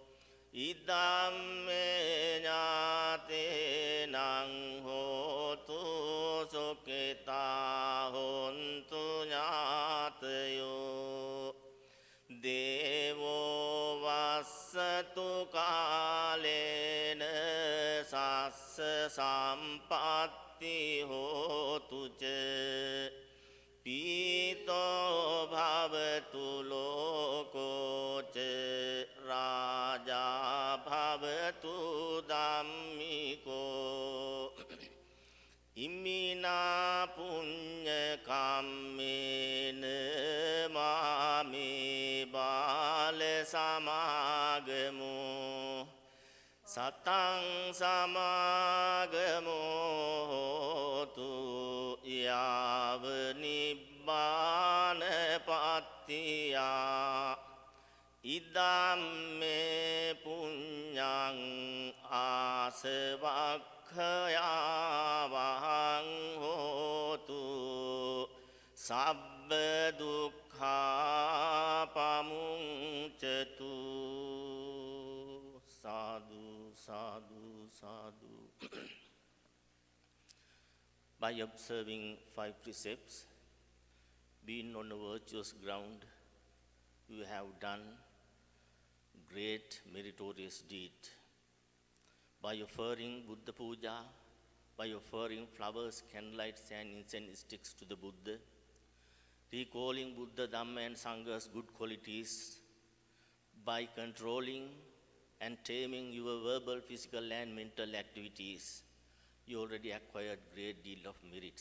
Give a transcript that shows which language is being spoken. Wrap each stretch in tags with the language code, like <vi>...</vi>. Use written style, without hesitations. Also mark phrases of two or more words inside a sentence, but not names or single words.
<pi>ඉදම්මේ ඥාතේනං හෝතු සුඛිතා හොන්තු ඥාතයෝ දේවෝ වස්සතු කාලේන සස්ස සම්පත්ති හෝතු ච පීතෝ භවතු ලෝකෝ ච රාජා භවතු ධම්මිකෝ ඉමිනා පුඤ්ඤ කම්මේන මාමේ බාල සමාගමෝ සතං සමාගමෝ හෝතු යාව නිබ්බාන පත්තියා ඉදම්මේ පුඤ්ඤං ආසවක්ඛයාවහං හෝතු සබ්බ දුක්ඛා පමුංචතු සාදු සාදු සාදු</pi> <en>By observing 5 precepts, being on a virtuous ground, you have done great meritorious deed. By offering Buddha Puja, by offering flowers, candlelights and incense sticks to the Buddha, recalling Buddha, Dhamma and Sangha's good qualities, by controlling and taming your verbal, physical and mental activities, you already acquired great deal of merits.</en>